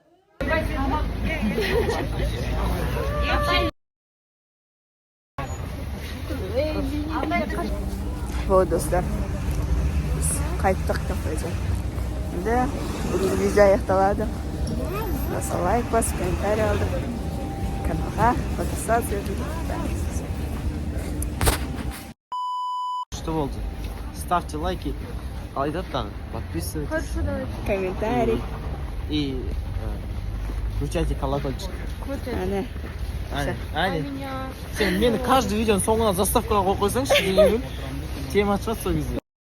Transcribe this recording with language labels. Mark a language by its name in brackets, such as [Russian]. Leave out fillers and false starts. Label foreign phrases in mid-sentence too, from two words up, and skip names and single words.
[Kazakh] Вот, достар. Біз қайттық кафеден. Енді бүгінгі видео аяқталады. Лайк басып, комментарий алдық. Каналға подписаться етуді. Что болды? [Russian] Ставьте лайки, подписывайтесь. Комментарий. И включайте колокольчик. [Kazakh] Әне. Сен мені каждый видеоның соңына заставкаға қойып қойсаңшы, тема шығады сол кезде.